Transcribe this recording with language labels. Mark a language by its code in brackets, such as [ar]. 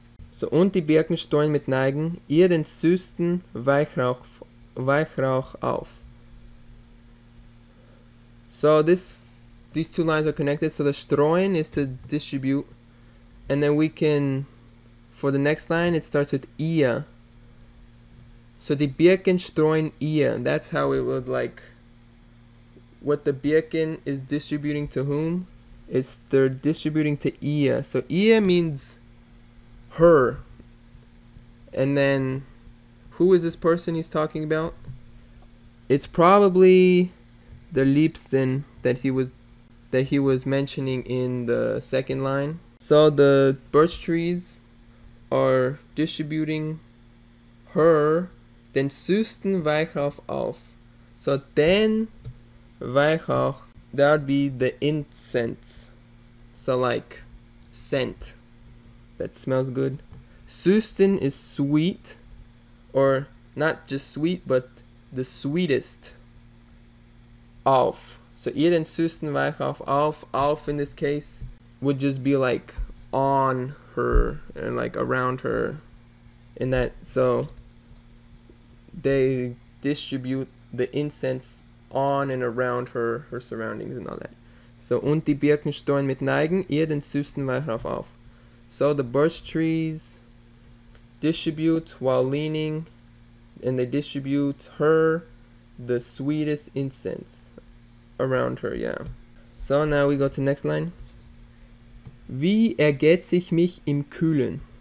[en] So [de] und die Birken streuen mit Neigen ihren süßen Weichrauch auf. [en] So these two lines are connected. So the streuen is to distribute, and then we can, for the next line, it starts with ihr. So [de] die Birken streuen ihr. [en] That's how it would like, what the Birken is distributing to whom? They're distributing to ihr. So ihr means her. And then who is this person he's talking about? It's probably the Liebsten that he was mentioning in the second line. So the birch trees are distributing her, [de] den süßen Weihrauch auf. [en] So den Weihrauch, that would be the incense. So like scent that smells good. Süßen is sweet, or not just sweet, but the sweetest. Auf. So [de] ihr den süßen Weihrauch auf. [en] Auf in this case would just be like on her and like around her. In that, so they distribute the incense on and around her surroundings and all that. So, [de] und die Birken steuern mit Neigen ihr den süßen Weihrauch auf. [en] So the birch trees distribute while leaning, and they distribute her the sweetest incense around her, yeah. So now we go to the next line. [de] Wie ergeht sich mich im Kühlen?